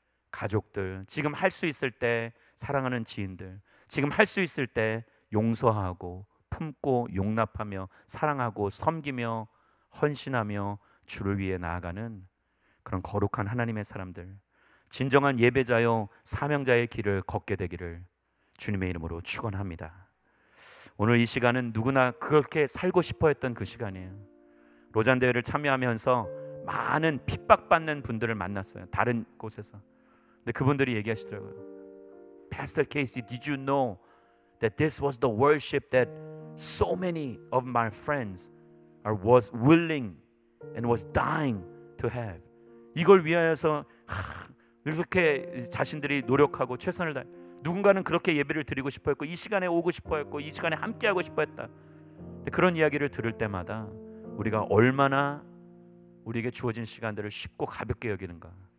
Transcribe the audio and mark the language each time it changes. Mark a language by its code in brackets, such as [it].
[ko] 가족들, 지금 할 수 있을 때 사랑하는 지인들, 지금 할 수 있을 때 용서하고 품고 용납하며 사랑하고 섬기며 헌신하며 주를 위해 나아가는 그런 거룩한 하나님의 사람들, 진정한 예배자요 사명자의 길을 걷게 되기를 주님의 이름으로 축원합니다. 오늘 이 시간은 누구나 그렇게 살고 싶어 했던 그 시간이에요. 로잔 대회를 참여하면서 많은 핍박받는 분들을 만났어요. 다른 곳에서. 근데 그분들이 얘기하시더라고요. [en] Pastor Casey, did you know that this was the worship that so many of my friends was willing and was dying to have? [ko] 이걸 위하여서 이렇게 자신들이 노력하고 최선을 다해, 누군가는 그렇게 예배를 드리고 싶어 했고, 이 시간에 오고 싶어 했고, 이 시간에 함께 하고 싶어 했다. 그런 이야기를 들을 때마다 우리가 얼마나 우리에게 주어진 시간들을 쉽고 가볍게 여기는가.